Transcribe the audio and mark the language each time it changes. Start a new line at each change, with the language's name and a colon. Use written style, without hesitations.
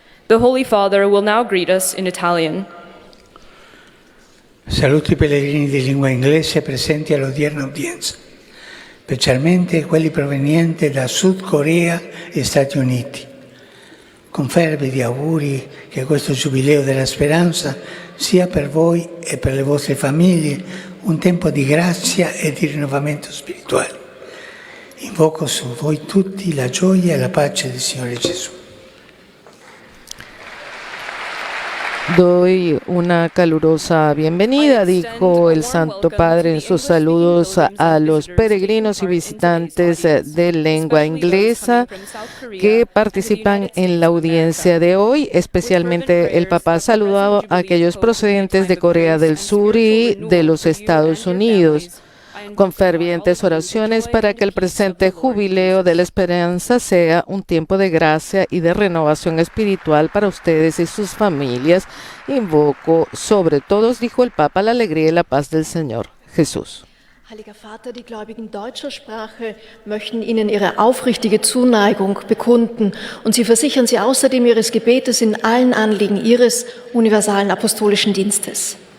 English: The Holy Father will now greet us in Italian.
Italian: Saluto i pellegrini di lingua inglese presenti all'odierna udienza, specialmente quelli provenienti da Sud Corea e Stati Uniti. Con fervidi auguri che questo Giubileo della Speranza sia per voi e per le vostre famiglie un tempo di grazia e di rinnovamento spirituale. Invoco su voi tutti la gioia e la pace del Signore Gesù.
Spanish: Doy una calurosa bienvenida, dijo el Santo Padre en sus saludos a los peregrinos y visitantes de lengua inglesa que participan en la audiencia de hoy. Especialmente el Papa saludó a aquellos procedentes de Corea del Sur y de los Estados Unidos, con fervientes oraciones para que el presente jubileo de la esperanza sea un tiempo de gracia y de renovación espiritual para ustedes y sus familias. Invoco sobre todos, dijo el Papa, la alegría y la paz del Señor Jesús.
German: Heiliger Vater, die Gläubigen deutscher Sprache möchten Ihnen ihre aufrichtige Zuneigung bekunden und sie versichern Sie außerdem Ihres Gebetes in allen Anliegen Ihres universalen apostolischen Dienstes.